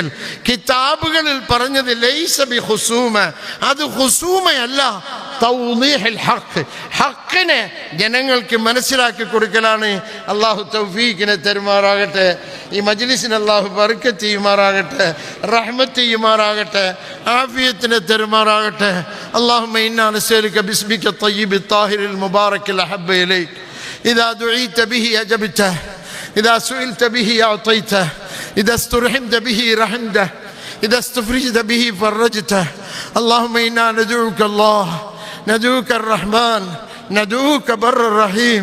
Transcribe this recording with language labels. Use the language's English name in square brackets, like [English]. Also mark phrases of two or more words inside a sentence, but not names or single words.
[Malayalam] കിതാബുകളിൽ പറഞ്ഞത് [Arabic] ليس ب خصومة, [Malayalam] അത് ഖുസൂമയല്ല, [Arabic] توضيح الحق, [Malayalam] ഹഖിനെ ജനങ്ങൾക്ക് മനസ്സിലാക്കി കൊടുക്കലാണ്. അള്ളാഹു തൗഫീഖിനെ തരുമാറാകട്ടെ. ഈ മജ്ലിസിന് അള്ളാഹു ബർക്കത്ത് ചെയ്യുമാറാകട്ടെ, റഹ്മത്ത് ചെയ്യുമാറാകട്ടെ, ആഫിയത്തിനെ തരുമാറാകട്ടെ. [Arabic] اللهم إنا نسألك باسمك الطيب الطاهر المبارك الأحب إليك، إذا دعيت به أجبته، إذا سئلت به أعطيته، إذا استرحمت به رحمته، إذا استفرجت به فرجته. اللهم إنا ندعوك الله، ندعوك الرحمن، ندعوك بر الرحيم.